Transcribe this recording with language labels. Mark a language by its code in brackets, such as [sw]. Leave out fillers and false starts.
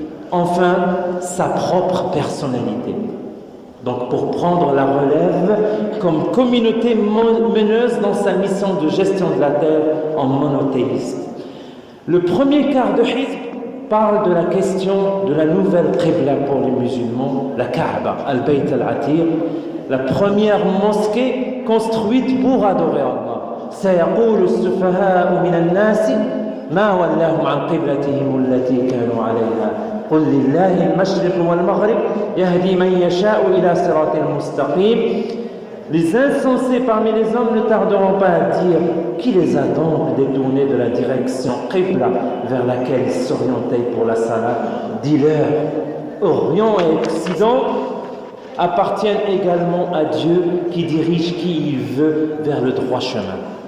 [fr] Enfin, sa propre personnalité. Donc, pour prendre la relève comme communauté meneuse dans sa mission de gestion de la terre en monothéiste. Le premier quart de hizb parle de la question de la nouvelle qibla pour les musulmans, la Kaaba, al-Bayt al-Atiq, la première mosquée construite pour adorer Allah. [ar] سيقول السفهاء من الناس ما ولاهم عن قبلتهم التي كانوا عليها قل لله المشرق والمغرب يهدي من يشاء إلى صراط مستقيم. [fr] Les insensés parmi les hommes ne tarderont pas à dire qui les a donc détournés de la direction qibla vers laquelle ils s'orientaient pour la salat. Dis-leur, Orient et Occident appartiennent également à Dieu qui dirige qui il veut vers le droit chemin.